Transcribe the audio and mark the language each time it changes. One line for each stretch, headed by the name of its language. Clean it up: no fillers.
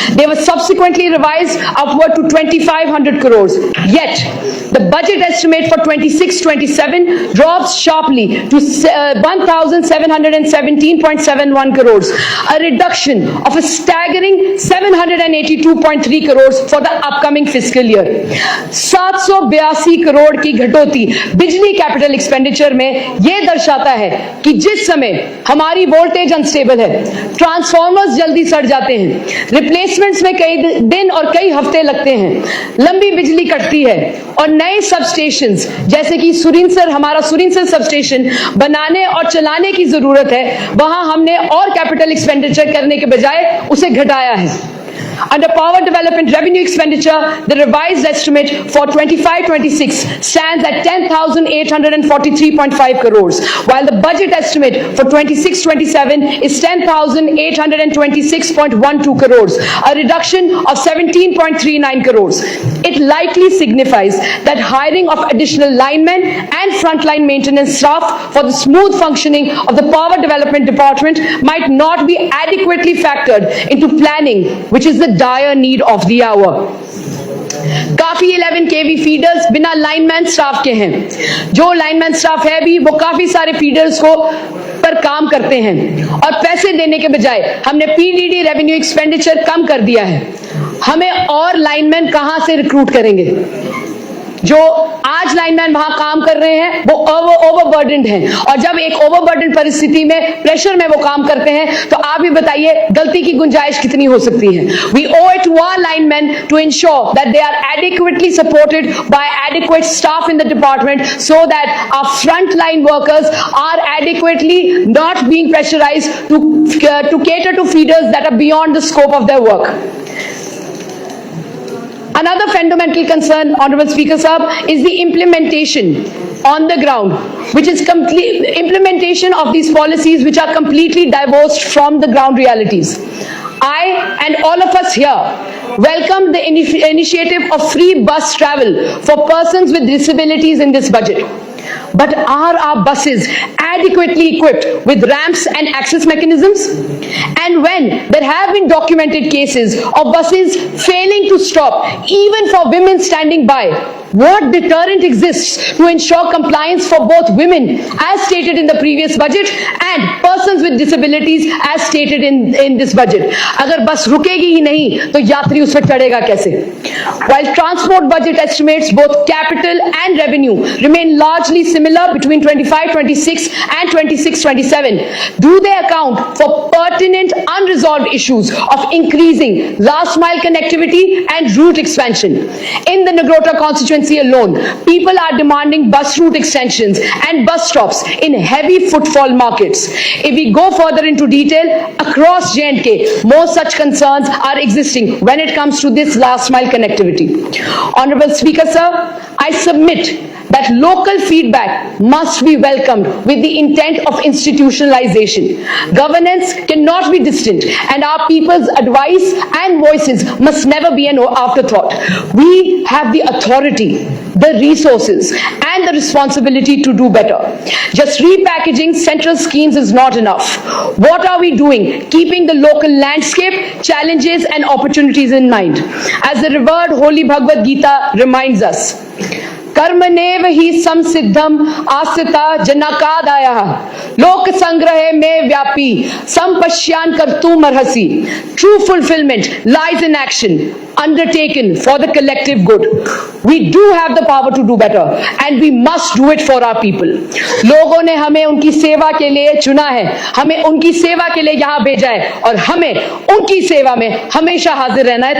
English: They were subsequently revised upward to 2,500 crores. Yet, the budget estimate for 26-27 drops sharply to 1,717.71 crores, a reduction of a staggering 782.3 crores for the upcoming fiscal year.
Hindi: 782 crore की घटौती बिजली capital expenditure में यह दर्शाता है कि जिस समय हमारी वोल्टेज अनस्टेबल है, ट्रांसफार्मर्स जल्दी सड़ जाते हैं, रिप्लेसमेंट्स में कई दिन और कई हफ्ते लगते हैं, लंबी बिजली कटती है और नए सबस्टेशंस जैसे कि हमारा सुरिनसर सबस्टेशन बनाने और चलाने की जरूरत है, वहां हमने और कैपिटल एक्सपेंडिचर करने के बजाय उसे घटाया है।
English: Under power development revenue expenditure, the revised estimate for 25-26 stands at 10,843.5 crores, while the budget estimate for 26-27 is 10,826.12 crores, a reduction of 17.39 crores. It likely signifies that hiring of additional linemen and frontline maintenance staff for the smooth functioning of the power development department might not be adequately factored into planning, which is the dire need of the hour.
Hindi: काफी 11 kV feeders बिना lineman staff के हैं। जो lineman staff है भी, वो काफी सारे फीडर्स को पर काम करते हैं और पैसे देने के बजाय हमने पीडीडी रेवेन्यू एक्सपेंडिचर कम कर दिया है। हमें और लाइनमैन कहां से रिक्रूट करेंगे? जो आज लाइनमैन वहां काम कर रहे हैं वो ओवरबर्डन्ड हैं, और जब एक ओवरबर्डन परिस्थिति में प्रेशर में वो काम करते हैं तो आप भी बताइए गलती की गुंजाइश कितनी हो सकती है।
English: We owe it to our linemen to ensure that they are adequately supported by adequate staff in the department so that our frontline workers are adequately not being pressurized to cater to feeders that are beyond the scope of their work. Another fundamental concern, Honorable Speaker Sahab, is the implementation on the ground, which is complete implementation of these policies which are completely divorced from the ground realities. I and all of us here welcome the initiative of free bus travel for persons with disabilities in this budget. But are our buses adequately equipped with ramps and access mechanisms? And when there have been documented cases of buses failing to stop, even for women standing by, what deterrent exists to ensure compliance for both women, as stated in the previous budget, and persons with disabilities, as stated in this budget?
Hindi: अगर बस रुकेगी ही नहीं तो यात्री उस पर चढ़ेगा कैसे?
English: While transport budget estimates both capital and revenue remain largely similar between 25-26 and 26-27, do they account for pertinent unresolved issues of increasing last mile connectivity and route expansion? In the Nagrota constituency alone, people are demanding bus route extensions and bus stops in heavy footfall markets. If we go further into detail, across J&K, more such concerns are existing when it comes to this last mile connectivity. Honorable Speaker, sir, I submit that local feedback must be welcomed with the intent of institutionalization. Governance cannot be distant, and our people's advice and voices must never be an afterthought. We have the authority, the resources, and the responsibility to do better. Just repackaging central schemes is not enough. What are we doing, keeping the local landscape, challenges, and opportunities in mind? As the revered Holy Bhagavad Gita reminds us,
Sanskrit: कर्मनेव ही संसिद्धम आस्थिता जनकादायः लोक संग्रह में व्यापी संपश्यान कर्तुमर्हसि.
English: True fulfillment lies in action undertaken for the collective good. We do have the power to do better, and we must do it for our people.
Hindi: लोगों ने हमें उनकी सेवा के लिए चुना है, हमें उनकी सेवा के लिए यहाँ भेजा है, और हमें उनकी सेवा में हमेशा हाजिर रहना है.